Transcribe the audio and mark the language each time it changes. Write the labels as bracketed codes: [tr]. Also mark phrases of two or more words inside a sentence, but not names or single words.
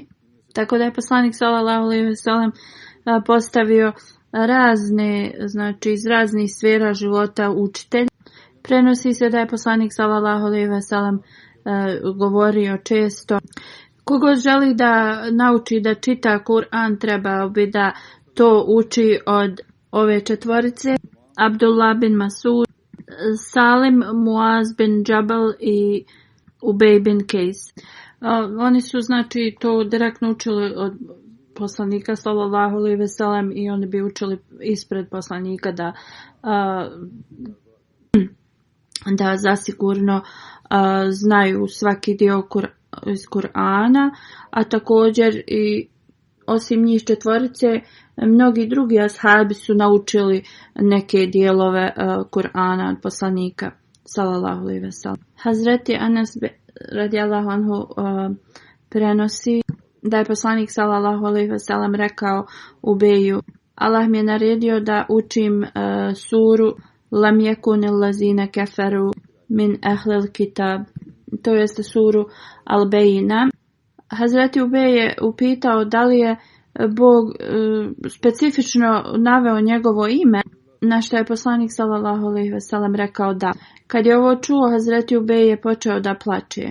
[bs] Tako da je poslanik [ar] صلى الله عليه وسلم [bs] postavio razne, znači iz raznih sfera života učitelja. Prenosi se da je poslanik [ar] صلى الله عليه وسلم [bs] govorio često: kogod želi da nauči da čita Kur'an, trebao bi da to uči od ove četvorice: Abdullah bin Masud, Salim, Muaz bin Džabal i Ubej bin Kejs. Oni su znači to direktno učili od poslanika [ar] صلى الله عليه وسلم [bs] i oni bi učili ispred poslanika da zasigurno znaju svaki dio iz Kur'ana, a također i osim njih četvorice mnogi drugi ashabi su naučili neke dijelove Kur'ana od poslanika [ar] صلى الله عليه وسلم. [bs] Hazreti Anas [ar] رضي الله عنه [bs] prenosi da je poslanik [ar] صلى الله عليه وسلم [bs] rekao Ubeju: Allah mi je naredio da učim suru [ar] لم يكن الذين كفروا من أهل الكتاب, [bs] to jeste suru Al-Bejina. Hazreti Ubej je upitao da li je Bog specifično naveo njegovo ime, na što je poslanik [ar] صلى الله عليه وسلم [bs] rekao da. Kad je ovo čuo, Hazreti Ubej je počeo da plače.